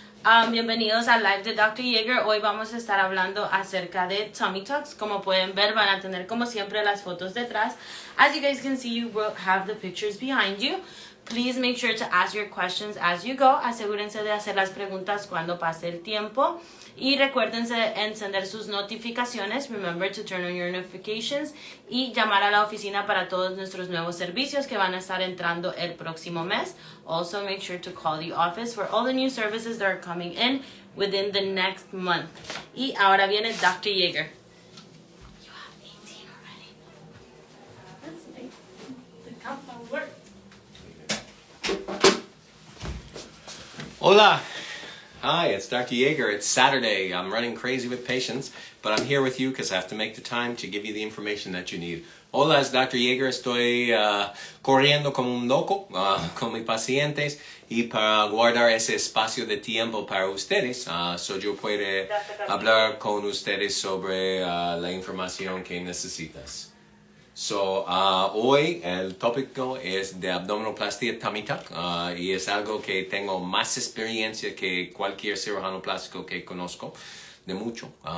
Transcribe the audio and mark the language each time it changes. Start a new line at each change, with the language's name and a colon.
Spanish: Bienvenidos al live de Dr. Yager. Hoy vamos a estar hablando acerca de tummy tucks. Como pueden ver, van a tener como siempre las fotos detrás.
English: As you guys can see, you will have the pictures behind you. Please make sure to ask your questions as you go.
Spanish: Asegúrense de hacer las preguntas cuando pase el tiempo. Y recuérdense de encender sus notificaciones.
English: Remember to turn on your notifications.
Spanish: Y llamar a la oficina para todos nuestros nuevos servicios que van a estar entrando el próximo mes.
English: Also make sure to call the office for all the new services that are coming in within the next month.
Spanish: Y ahora viene Dr. Yager.
English: You have 18 already. That's nice. The countdown worked. Hola. Hi, it's Dr. Yager. It's Saturday. I'm running crazy with patients, but I'm here with you because I have to make the time to give you the information that you need.
Spanish: Hola, es Dr. Yager. Estoy corriendo como un loco con mis pacientes y para guardar ese espacio de tiempo para ustedes, so yo puedo hablar con ustedes sobre la información que necesitas. So, hoy el tópico es de abdominoplastia tummy tuck y es algo que tengo más experiencia que cualquier cirujano plástico que conozco de mucho.